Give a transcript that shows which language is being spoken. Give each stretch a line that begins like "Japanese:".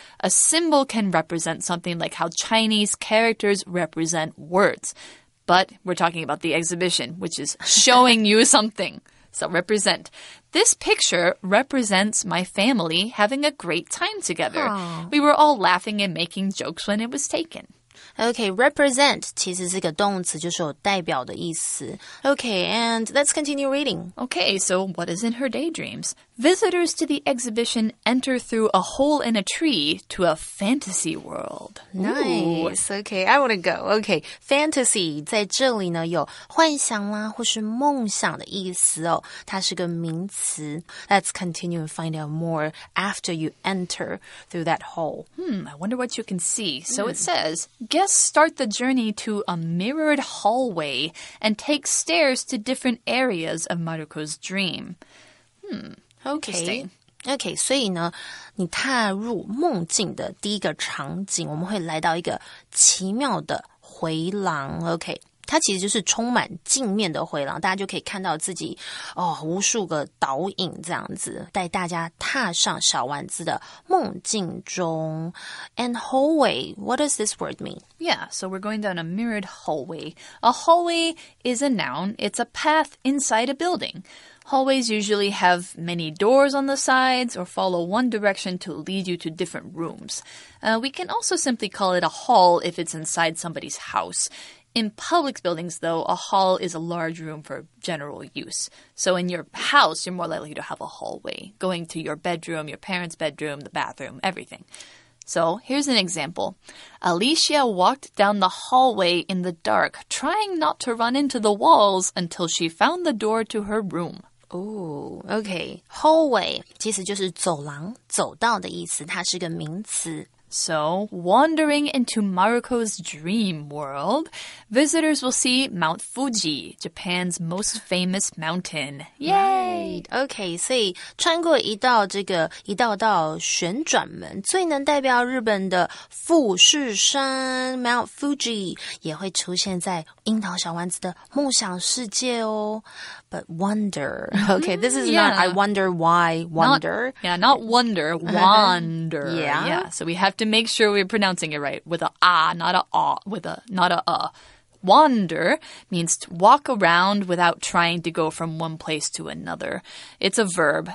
English: A symbol can represent something like how Chinese characters represent words. But we're talking about the exhibition, which is showing you something. So represent. This picture represents my family having a great time together. We were all laughing and making jokes when it was taken.Okay,
Chinese: represent 其实是个动词，就是有代表的意思。
English: Okay, and let's continue reading. Okay, so what is in her daydreams? Visitors to the exhibition enter through a hole in a tree to a fantasy world. Nice. Okay, I want to go.
Chinese: Okay, fantasy 在这里呢有幻想啦或是梦想的意思哦，它是个名词。
English: Let's continue and find out more after you enter through that hole. I wonder what you can see. So it says...Guests start the journey to a mirrored hallway and take stairs to different areas of Maruko's dream. Interesting.
Chinese: Okay, 所以呢，你踏入梦境的第一个场景，我们会来到一个奇妙的回廊。Okay, 它其实就是充满镜面的回廊，大家就可以看到自己无数个导引这样子，带大家踏上小丸子的梦境中。
English: And hallway, what does this word mean? Yeah, so we're going down a mirrored hallway. A hallway is a noun. It's a path inside a building. Hallways usually have many doors on the sides or follow one direction to lead you to different rooms. We can also simply call it a hall if it's inside somebody's house. In public buildings, though, a hall is a large room for general use. So in your house, you're more likely to have a hallway, going to your bedroom, your parents' bedroom, the bathroom, everything. So here's an example. Alicia walked down the hallway in the dark, trying not to run into the walls until she found the door to her room. OK.
Chinese: Hallway 其实就是走廊、走道的意思，它是个名词。
English: So, wandering into Maruko's dream world, visitors will see Mount Fuji, Japan's most famous mountain. Yay!
Chinese: OK, 所以穿过一道旋转门，最能代表日本的富士山 Mount Fuji 也会出现在樱桃小丸子的梦想世界哦。
English: But wonder, okay, this is not I wonder why, wonder. Not wonder, wander. Yeah. So we have to make sure we're pronouncing it right with a not a with a not a. Wander means to walk around without trying to go from one place to another. It's a verb.